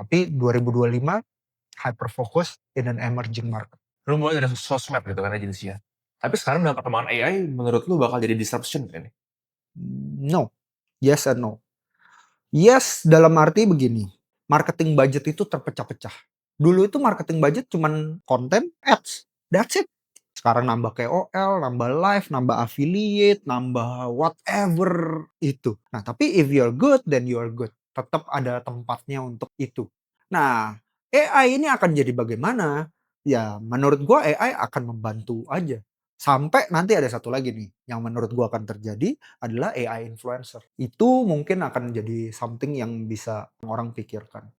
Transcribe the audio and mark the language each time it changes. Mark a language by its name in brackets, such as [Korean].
[Indonesian] Tapi [English] 2025 hyper focus in an emerging market. [Indonesian] Lu mulai dari sosmed gitu kan agensinya. Tapi sekarang dengan perkembangan AI, menurut lu bakal jadi disruption kan ini? [English] No, yes and no. Yes, [Indonesian] dalam arti begini, marketing budget itu terpecah-pecah. Dulu itu marketing budget cuman konten, ads, [English] that's it. [Indonesian] Sekarang nambah KOL, nambah live, nambah affiliate, nambah [English] whatever [Indonesian] itu. Nah, tapi [English] if you're good, then you're good. [Indonesian] Tetap ada tempatnya untuk itu. Nah, AI ini akan jadi bagaimana? Ya, menurut gua AI akan membantu aja. Sampai nanti ada satu lagi nih, yang menurut gua akan terjadi adalah AI influencer. Itu mungkin akan jadi something yang bisa orang pikirkan.